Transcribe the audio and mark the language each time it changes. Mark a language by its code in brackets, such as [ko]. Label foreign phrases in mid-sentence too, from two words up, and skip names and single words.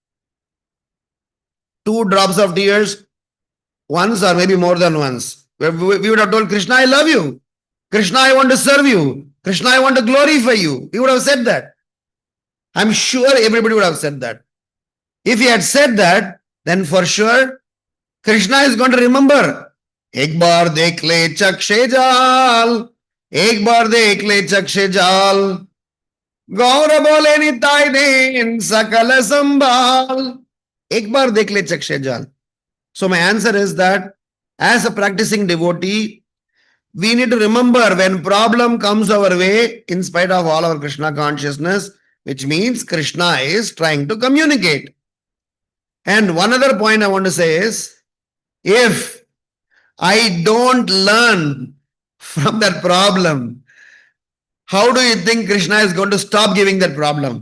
[en] 2 drops of tears, once or maybe more than once. We would have told Krishna, I love you. Krishna, I want to serve you. Krishna, I want to glorify you. We would have said that. I'm sure everybody would have said that. If he had said that, then for sure, Krishna is going to remember. [bn] এক বার দেখ লে চক্ষে জল. এক বার দেখ লে চক্ষে জল. গৌর বলে নিতাই দেন সকল সম্বল. এক বার দেখ লে চক্ষে জল. [en] So my answer is that as a practicing devotee, we need to remember when problem comes our way, in spite of all our Krishna consciousness, which means Krishna is trying to communicate. And one other point I want to say is, if I don't learn from that problem, how do you think Krishna is going to stop giving that problem?